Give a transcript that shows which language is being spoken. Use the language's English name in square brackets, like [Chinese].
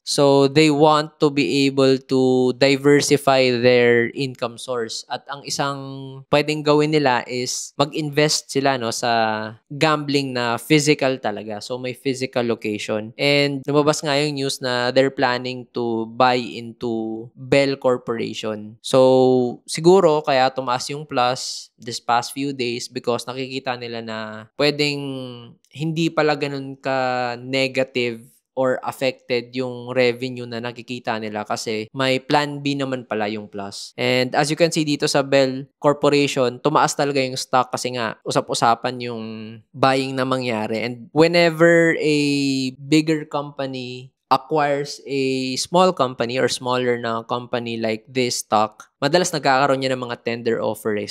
[English] So, they want to be able to diversify their income source. [Filipino] At ang isang pwedeng gawin nila is mag-invest sila, no, sa gambling na physical talaga. [English] So, may physical location. And [Filipino] lumabas nga yung [English] news na they're planning to buy into Bell Corporation. [Filipino] So, siguro kaya tumaas yung plus [English] this past few days because [Filipino] nakikita nila na pwedeng hindi pala ganun ka [English] negative or affected [Filipino] yung revenue na nakikita nila kasi may plan B naman pala yung plus. [English] And as you can see [Filipino] dito sa Bell Corporation, tumaas talaga yung stock kasi nga usap-usapan yung buying na mangyari. [English] And whenever a bigger company acquires a small company or smaller na company like this stock, [Filipino] madalas nagkakaroon niya ng mga tender offer eh.